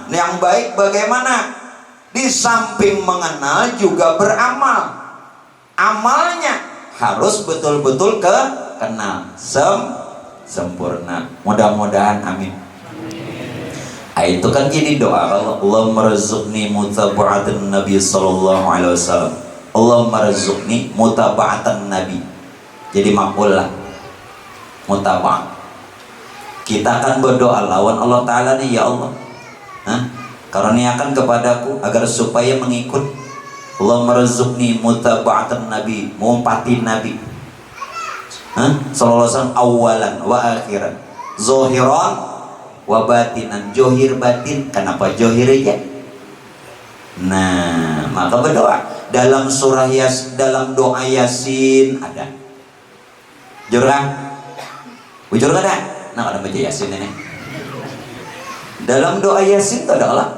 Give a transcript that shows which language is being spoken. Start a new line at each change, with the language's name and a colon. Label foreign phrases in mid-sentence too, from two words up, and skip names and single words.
Indonesian: Yang baik bagaimana? Di samping mengenal juga beramal. Amalnya harus betul-betul kenal sempurna. Mudah-mudahan amin. Itu kan jadi doa,
Arabic: الله ارزقني متابعة النبي صلى الله عليه وسلم. اللهم ارزقني متابعة النبي.
Indonesian: Jadi makbul lah, mutaba'ah.
Banjar: Kita akan berdoa lawan
Arabic: Allah Ta'ala
Banjar: nih, ya Allah, karuniakan kepadaku agar supaya mengikut.
Arabic: اللهم ارزقني متابعة النبي,
Indonesian: mengumpati nabi
Arabic: صلى الله عليه وسلم أولا وآخرا ظاهرا وباطنا.
Indonesian: Johir batin, kenapa johir aja? Nah, maka berdoa dalam surah dalam doa Yasin ada.
Banjar: Jurang, bujur ada.
Indonesian: Nah, ada baca Yasin ini. Dalam doa Yasin itu ada Allah.